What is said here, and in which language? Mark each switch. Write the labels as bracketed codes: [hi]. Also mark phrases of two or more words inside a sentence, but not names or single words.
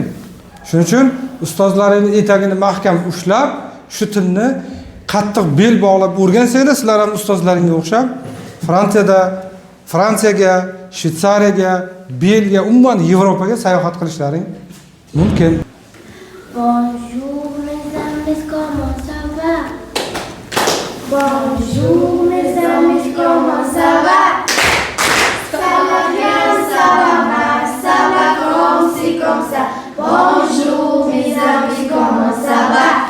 [uz] Shuning uchun ustozlaringiz etagini mahkam ushlab, shu tilni qattiq bel bog'lab o'rgansanglar, sizlar ham ustozlaringga o'xshab Fransiyaga, Shvetsariyaga, Belgiya, umuman Yevropaga sayohat qilishlaring mumkin. [fr] Bonjour mes amis, comment ça va? Bonjour mes amis, comment ça va? Ça va bien, ça va mal, ça va comme ci, comme ça. Bonjour mes amis, comment ça va?